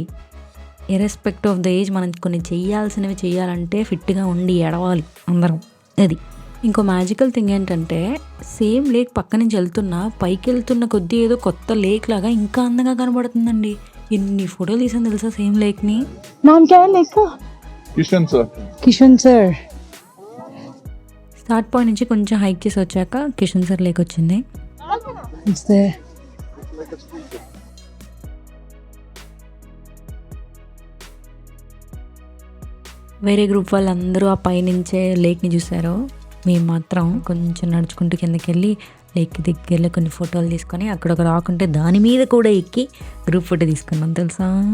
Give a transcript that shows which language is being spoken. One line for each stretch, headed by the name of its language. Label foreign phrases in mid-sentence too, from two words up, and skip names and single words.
English: irrespect of the age
Telugu: మనం కొన్ని చెయ్యాల్సినవి చెయ్యాలంటే ఫిట్గా ఉండి ఎడవాలి అందరం. అది ఇంకో
English: magical thing
Telugu: ఏంటంటే,
English: same lake
Telugu: పక్క నుంచి వెళ్తున్నా పైకి వెళ్తున్న కొద్దీ ఏదో కొత్త లేక్ లాగా ఇంకా అందంగా కనబడుతుందండి. ఎన్ని ఫోటోలు తీసాను తెలుసా
English: same lakeని.
Hindi: नाम क्या है लेक का? Kishan sir. किशन सर.
English: start point
Telugu: నుంచి కొంచెం హైక్ చేసి వచ్చాక కిషన్ సర్ లేక్ వచ్చింది.
English: It's there.
Telugu: వేరే గ్రూప్ వాళ్ళందరూ ఆ పైనుంచే లేక్ని చూసారు. మేము మాత్రం కొంచెం నడుచుకుంటూ కిందకి వెళ్ళి లేక్ దగ్గరలో కొన్ని ఫోటోలు తీసుకొని అక్కడ ఒక రాక్ ఉంటే దాని మీద కూడా ఎక్కి
English: group photo
Telugu: తీసుకున్నాం తెలుసా.